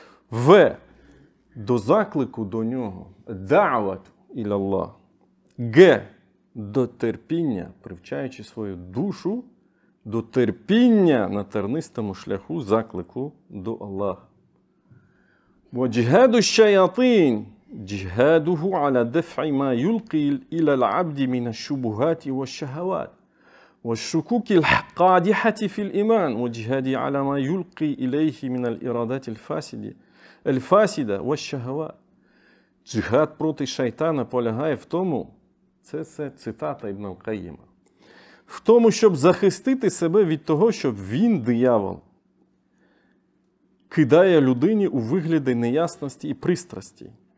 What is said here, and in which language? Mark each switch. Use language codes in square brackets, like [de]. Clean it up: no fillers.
[uk] В. До заклику до нього. Да'ват іля-Аллах. Г. До терпіння, привчаючи свою душу до терпіння на тернистому шляху заклику до Аллаха. [ar] وجهاد الشياطين جهاده على دفع ما يلقي إلى العبد من الشبهات والشهوات والشكوك القادحة في الإيمان وجهاد على ما يلقي إليه من الإرادات الفاسدة والشهوات. [uk] Джихад проти шайтана полягає в тому, це цитата Ібн Аль-Кайїма, в тому, щоб захистити себе від того, щоб він, диявол, кидає людині у вигляді неясності і пристрасті.